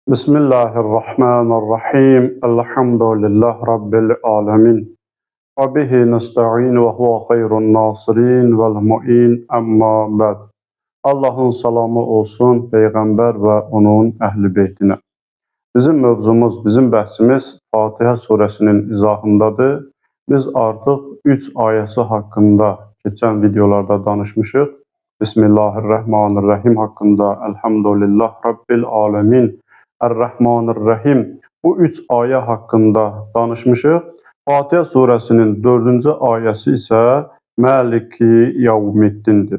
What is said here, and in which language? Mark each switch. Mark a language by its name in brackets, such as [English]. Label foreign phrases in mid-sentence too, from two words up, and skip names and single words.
[Arabic] بسم الله الرحمن الرحيم. الحمد لله رب العالمين. وبه نستعين وهو خير ناصرين والمعين أما بعد. [Turkish] Allah'ın salamı olsun Peygamber ve onun ehli beytine. [Azerbaijani] Bizim mövzumuz, bizim bəhsimiz [Turkish] Fatiha suresinin [Azerbaijani] izahındadır. Biz artıq 3 ayəsi haqqında keçən videolarda danışmışıq. [Arabic] بسم الله الرحمن الرحيم haqqında, الحمد لله رب العالمين، الرحمن الرحيم. [Azerbaijani] Bu 3 ayə haqqında danışmışıq. [Turkish] Fatiha suresinin [Azerbaijani] 4-cü ayəsi isə [Arabic] مالك يوم الدين.